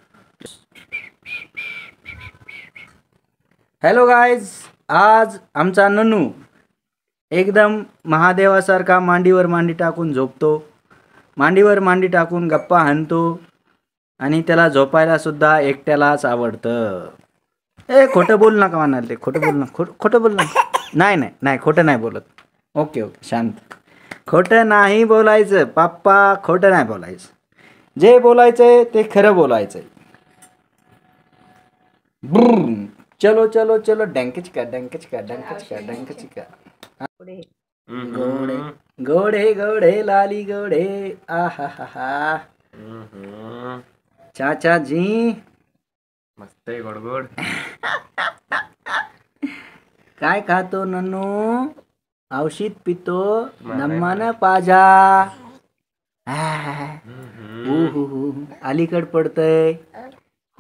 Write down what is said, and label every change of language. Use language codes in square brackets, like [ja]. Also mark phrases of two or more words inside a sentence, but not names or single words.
[en] hello guys, [mr] आज आमचा ननू एकदम महादेवासारखा मांडीवर मांडी टाकून झोपतो, मांडीवर मांडी टाकून गप्पा हाणतो आणि त्याला झोपायला सुद्धा एकट्यालाच आवडतं. ए खोटं बोल नका म्हणाल ते, खोटं बोल ना, खोटं बोल ना. नाही नाही नाही, खोटं नाही बोलत. [en] okay okay [mr] शांत. खोटं नाही बोलायचं पप्पा, खोटं नाही बोलायचं. जे बोलायचंय ते खरं बोलायचंय. चलो चलो चलो डंकचिका डंकचिका डंकचिका डंकचिका. गोडे गोडे गोडे लाली गोडे आहा हा हा. चाचा जी मस्त आहे गोड गोड. काय खातो नन्नू? औषध पितो नम्मान पाजा. अलीकड पडतय हो.